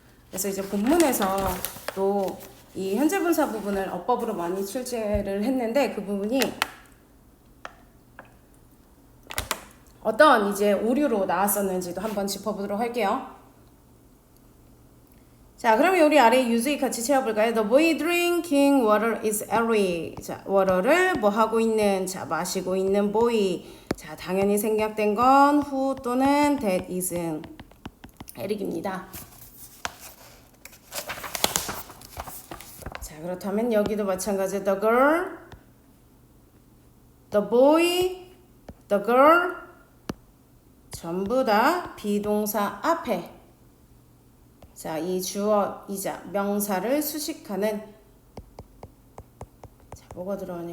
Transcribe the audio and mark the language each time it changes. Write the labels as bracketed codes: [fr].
[ko] 그래서 이제 본문에서 또 이 현재 분사 부분을 어법으로 많이 출제를 했는데 그 부분이 어떤 이제 오류로 나왔었는지도 한번 짚어보도록 할게요. 자, 그러면 우리 아래 유주의 같이 채워볼까요? [en] The boy drinking water is Eric. [ko] 자, water를 뭐 하고 있는, 자, 마시고 있는 boy. 자, 당연히 생략된 건 who 또는 that is은 에릭입니다. 자, 그렇다면 여기도 마찬가지 the girl, the boy, the girl 전부 다 비동사 앞에 자, 이 주어이자 명사를 수식하는 자, 뭐가 들어가냐?